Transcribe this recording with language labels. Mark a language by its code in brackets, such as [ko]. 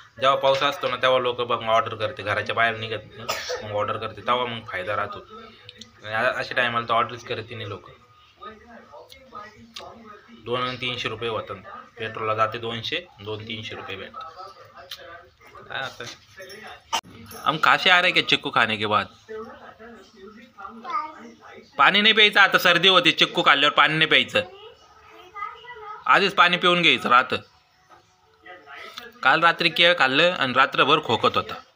[mr] जेव्हा पाऊस असतो ना तेव्हा लोक बघ ऑर्डर करते, घराच्या बाहेर निघत नाही, मग ऑर्डर करते, तेव्हा मग फायदा राहतो. अशा टायमाला तर ऑर्डरच करते नाही लोक. 2 आणि 300 रुपये होतात, पेट्रोलला जाते 200, 200-300 रुपये भेटतात. काय आता [hi] हम काशे आ रहे क्या चिक्कू खाने के बाद? [mr] पाणी नाही प्यायचं, आता सर्दी होती, चिक्कू खाल्ल्यावर पाणी नाही प्यायचं, आधीच पाणी पिऊन घ्यायचं राहतं. काल रात्री केळ खाल्लं आणि रात्रभर खोकत होता.